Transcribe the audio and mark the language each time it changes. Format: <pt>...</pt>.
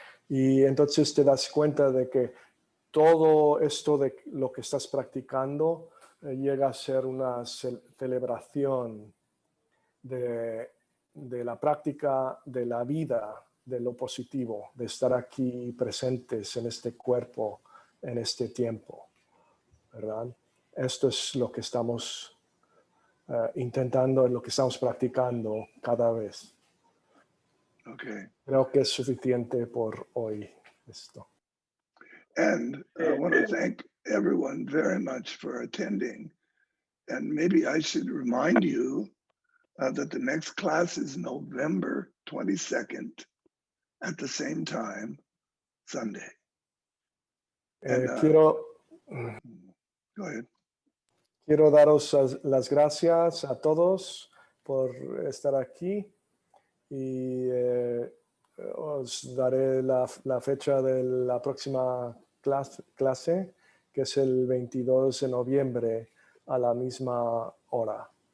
<es>Y entonces te das cuenta de que todo esto de lo que estás practicando llega a ser una celebración de la práctica de la vida, de lo positivo, de estar aquí presentes en este cuerpo, en este tiempo, ¿verdad? Esto es lo que estamos intentando, lo que estamos practicando cada vez.</es> <en>Okay.</en> <es>Creo que es suficiente por hoy esto.</es> <en>And I want to thank everyone very much for attending And maybe I should remind you that the next class is November 22nd at the same time, Sunday. And,</en> <es>Quiero</es> <en>go ahead.</en> <es>Quiero daros las gracias a todos por estar aquí y os daré la fecha de la próxima clase, que es el 22 de noviembre a la misma hora.</es>